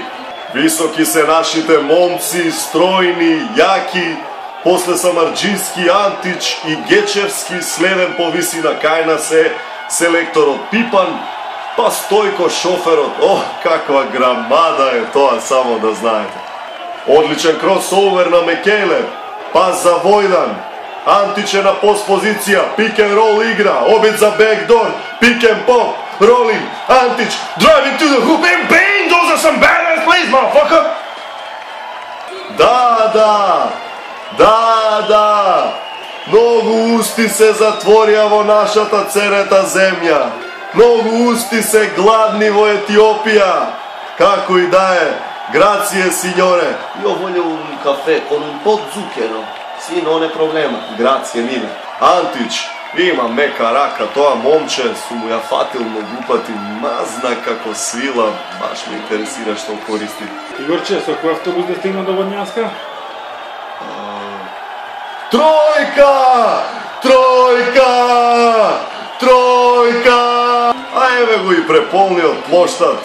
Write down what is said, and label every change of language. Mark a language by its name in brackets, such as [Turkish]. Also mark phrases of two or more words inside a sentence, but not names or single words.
[Macedonian] Високи се нашите момци, стројни, јаки, после Самарџински, Антич и Гечевски, следен по висина кај нас е селекторот Пипан, па Стојко шоферот. О, каква грамада е тоа, само да знаете. Одличен кросовер на Мекеле, пас за Војдан, Антич е на пост позиција, [English] pick and roll [Macedonian] игра, обид за бекдор, [English] pick and pop, [Macedonian] rolling, Антич, [English] driving to the hoop and bang, those are some badass plays, motherfucker! [Macedonian] Да, многу усти се затворија во нашата ценета земја, многу усти се гладни во Етиопија, како и да е, [Italian] grazie signore, io voglio un caffè con un po' zucchero, sì, non è problema, grazie mille. [Macedonian] Антич, има мека рака, тоа момче су му ја фатил многу пати, мазна како свила, баш ме интересира што користи. Игорче, со кој автобус да стигна до Водњанска? Тројка! А еве го и преполниот плоштад.